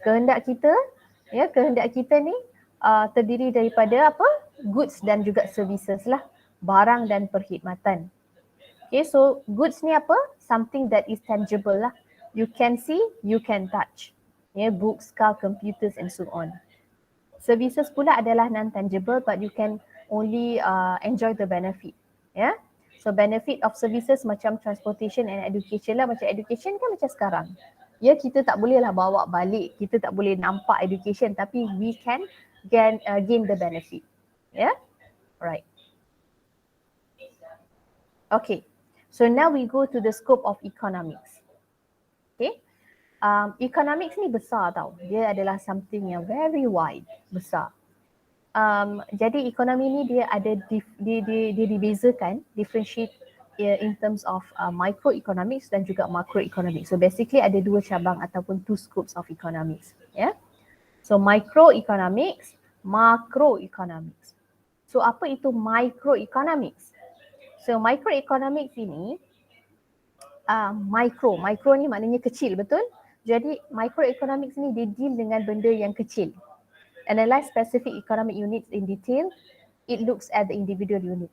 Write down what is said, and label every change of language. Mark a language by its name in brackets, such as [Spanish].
[Malay] Kehendak kita ni terdiri daripada apa? Goods dan juga services lah. Barang dan perkhidmatan. [English] Okay, so goods ni apa? Something that is tangible lah. You can see, you can touch. Books, car, computers and so on. Services [Malay] pula adalah [English] non-tangible but you can only enjoy the benefit. So benefit of services macam transportation and education lah. [Malay] Macam education kan macam sekarang. Ya, kita tak bolehlah bawa balik, kita tak boleh nampak education, tapi [English] we can gain the benefit. Yeah, right. Okay, so now we go to the scope of economics. [Malay] Okay, economics ni besar tau. Dia adalah something yang [English] very wide, [Malay] besar. Jadi ekonomi ni dia ada dia dibezakan, differentiate [English] in terms of [Malay] microeconomics dan juga macroeconomics. So basically ada dua cabang ataupun [English] two scopes of economics. Yeah. So microeconomics, macroeconomics. [Malay] So apa itu microeconomics? So microeconomics ini micro ni maknanya kecil, betul? Jadi microeconomics ni dia deal dengan benda yang kecil. [English] Analyze specific economic units in detail. It looks at the individual unit.